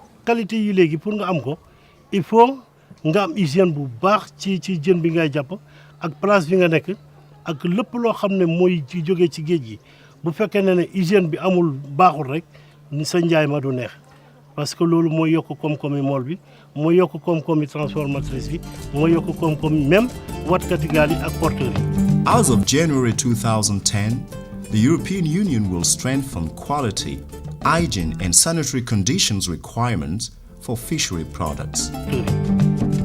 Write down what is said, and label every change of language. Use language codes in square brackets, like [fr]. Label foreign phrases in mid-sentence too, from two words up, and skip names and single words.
[wo] qualité yi léegi pour nga am ko il faut nga am hygiène bu baax ci jën bi ngay jàpp ak place bi nga nekk ak lépp loo xam ne mooy ci jógee ci géej gi bu fekkee ne hygiène bi amul baaxul rek sa njaay ma du neex [fr] parce que [wo] loolu mooy yokk koom-koomi mool bi mooy yokk koom-koomi transformatrice bi mooy yokk koom-koomi même watkati gaal yi ak porteurs yi. [en] As of January 2010, the European Union will strengthen quality, hygiene and sanitary conditions requirements for fishery products.